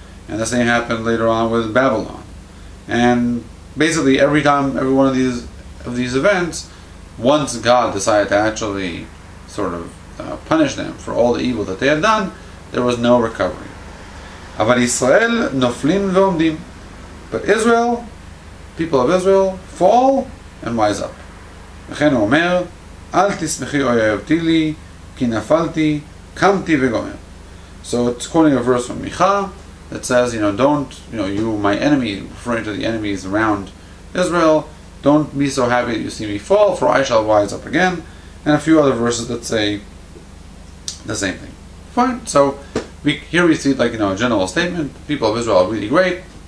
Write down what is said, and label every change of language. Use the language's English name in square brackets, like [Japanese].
[English] And the same happened later on with Babylon. And basically every one of these events, once God decided to actually sort of punish them for all the evil that they had done, there was no recovery. [Hebrew] Aval Yisrael noflin ve'omdim. [English] But Israel, people of Israel, fall and rise up. [Hebrew] וכן הוא אומר, אל תשמחי אויבתי לי, כי נפלתי, קמתי וגומר. [English] So it's quoting a verse from Micha that says, don't, you, my enemy, referring to the enemies around Israel, don't be so happy that you see me fall, for I shall rise up again. And a few other verses that say the same thing. Fine. So here we see a general statement. People of Israel are really great.